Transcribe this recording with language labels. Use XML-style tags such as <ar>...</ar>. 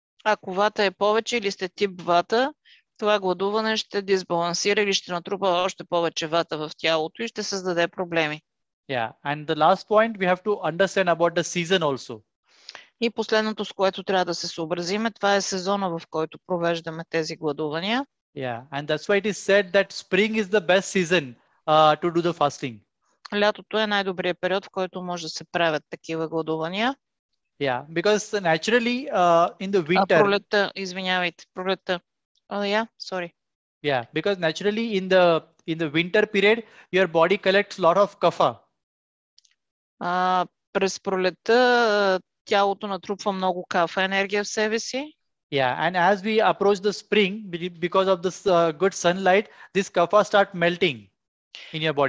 <bg>Ако вата е повече или сте тип вата, това гладуване ще дисбалансира или ще натрупа още повече вата в тялото и ще създаде проблеми.</bg> <en>Yeah, and the last point we have to understand about the season also.</en> <bg>И последното, с което трябва да се съобразиме, това е сезона, в който провеждаме тези гладувания.</bg> <en>Yeah, and that's why it is said that spring is the best season to do the fasting.</en> <bg>Лятото е най-добрият период, в който може да се правят такива гладувания.</bg> <en>Yeah, because naturally in the winter.</en> <bg>Пролетта, извинявайте, пролетта.</bg> <en>Yeah, sorry. Yeah, because naturally in the winter period your body collects a lot of kapha.</en> <bg>През пролетта тялото натрупва много кафа енергия в себе си.</bg> <en>Yeah, and as we approach the spring, because of this good sunlight, this kapha start melting in your body.</en>